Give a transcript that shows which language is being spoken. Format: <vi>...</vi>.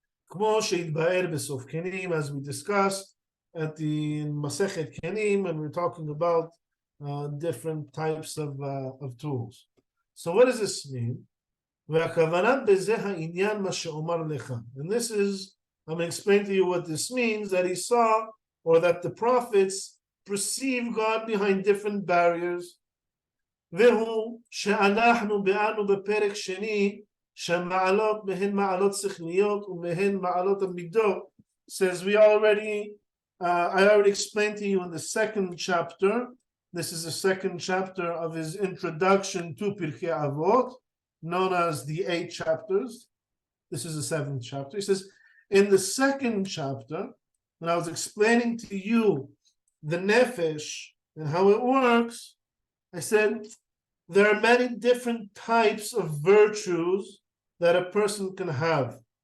<en>As we discussed at the Masechet Kenim, and we're talking about different types of tools. So what does this mean? And this is, I'm going to explain to you what this means, that he saw, or that the prophets perceive God behind different barriers.</en> <he>והוא שאנחנו באנו בפרק שני שהמעלות מהן מעלות שכליות ומהן מעלות המידות.</he> <en>Says I already explained to you in the second chapter. This is the second chapter of his introduction to Pirkei Avot, known as the 8 chapters. This is the 7th chapter. He says, in the second chapter, when I was explaining to you the nefesh and how it works, I said there are many different types of virtues that a person can have.</en>